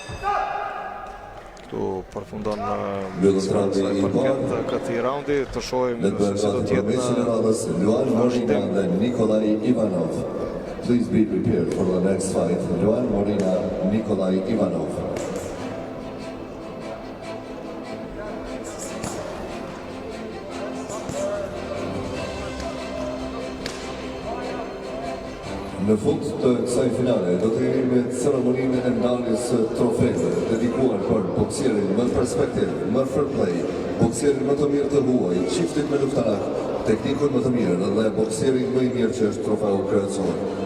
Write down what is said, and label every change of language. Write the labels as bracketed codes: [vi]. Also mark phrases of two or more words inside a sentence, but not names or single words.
[sq] Këtu përfundon sa i përket këtij raundi, të shohim se si do të jetë në vazhdim. Nikolaj Ivanov. [en] Please be prepared for the next fight. [sq] Luan Morina, Nikolaj Ivanov. Në fund të kësaj finale do të jemi me ceremoninë e ndarjes së trofeve dedikuar për boksierin më perspektiv, më [en] fair play, [sq] boksierin më të mirë të huaj, çiftit me luftarak, teknikun më të mirë dhe boksierin më i mirë që është trofeu kryesor.